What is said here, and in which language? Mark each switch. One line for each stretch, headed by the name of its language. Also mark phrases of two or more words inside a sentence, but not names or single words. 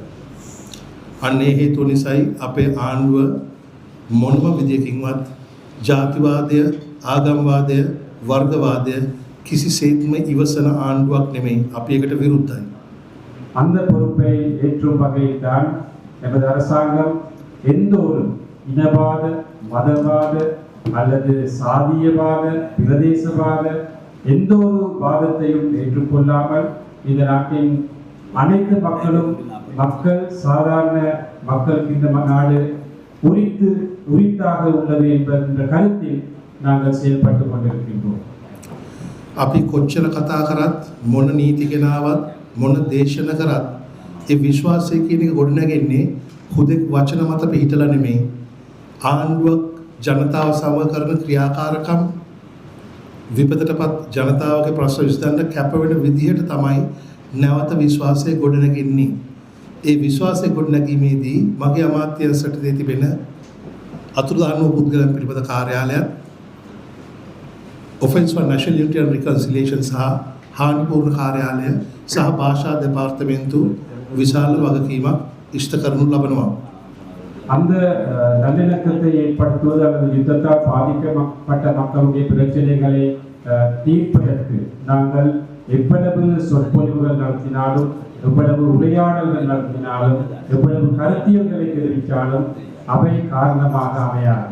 Sinhala: අන්නේ හේතුව නිසායි අපේ ආණ්ඩුව මොනම විදියකින්වත් ජාතිවාදය, ආගම්වාදය, වර්ගවාදය කිසිසේත්ම ඉවසන ආණ්ඩුවක් නෙමෙයි. අපි ඒකට විරුද්ධයි.
Tamil: அந்த பொறுப்பை ஏற்றும் வகையில் தான் எமது அரசாங்கம் எந்த ஒரு இனவாத, மதவாத அல்லது சாதியவாத, பிரதேசவாத எந்த ஒரு வாதத்தையும் ஏற்றுக்கொள்ளாமல் இந்த நாட்டின் அனைத்து மக்களும் சாதாரண மக்களுக்கு இந்த நாடு உரித்தாக உள்ளது என்ற கருத்தில் நாங்கள் செயல்பட்டு கொண்டிருக்கின்றோம்.
Sinhala: අපි කොච්චර කතා කරත්, මොන නීති ගෙනාවත්, මොන දේශන කරත් ඒ විශ්වාසය කියන එක ගොඩනගන්නේ හුදෙක් වචන මත පිහිටලා නෙමෙයි. ආණ්ඩුවක් ජනතාව සමග කරන ක්‍රියාකාරකම්, විපතටපත් ජනතාවගේ ප්‍රශ්න විසඳන්න කැප වෙන විදිහට තමයි නැවත විශ්වාසය ගොඩනගන්නේ. ඒ විශ්වාසය ගොඩනැගීමේදී මගේ අමාත්‍යාංශයට දී තිබෙන අතුරුදහන් වූ පුද්ගලයන් පිළිබඳ කාර්යාලයත්, Office for National Unity and Reconciliation සහ හානිපූර්ණ කාර්යාලය සහ භාෂා දෙපාර්තමේන්තු විශාල වගකීමක් ඉෂ්ට කරනු ලබනවා.
Tamil: அந்த நல்லிணக்கத்தை ஏற்படுத்துவது அல்லது யுத்தத்தால் பாதிக்கப்பட்ட மக்களுடைய பிரச்சனைகளை தீர்ப்பதற்கு நாங்கள் எவ்வளவு சொற்பொழிவுகள் நடத்தினாலும், எவ்வளவு உரையாடல்கள் நடத்தினாலும், எவ்வளவு கருத்தியல்களை தெரிவித்தாலும் அவை காரணமாக அமையாது.